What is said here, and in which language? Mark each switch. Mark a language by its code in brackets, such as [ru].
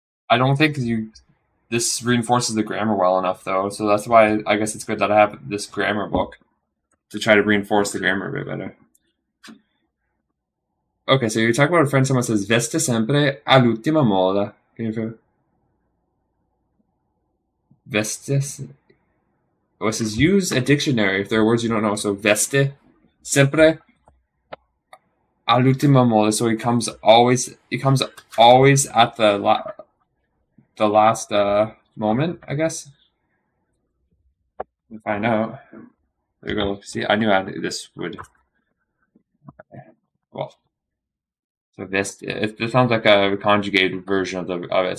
[en] I don't think this reinforces the grammar well enough though, so that's why I guess it's good that I have this grammar book to try to reinforce the grammar a bit better. Okay, so you talk about a friend, someone says [it] veste sempre all'ultima moda. [en] Can you feel? Vestes. Oh, it says use a dictionary if there are words you don't know. So [it] veste sempre all'ultima moda. [en] So it comes always at the last moment, I guess. We'll find out. There you go. See, I knew this would. Well, so this it sounds like a conjugated version of it.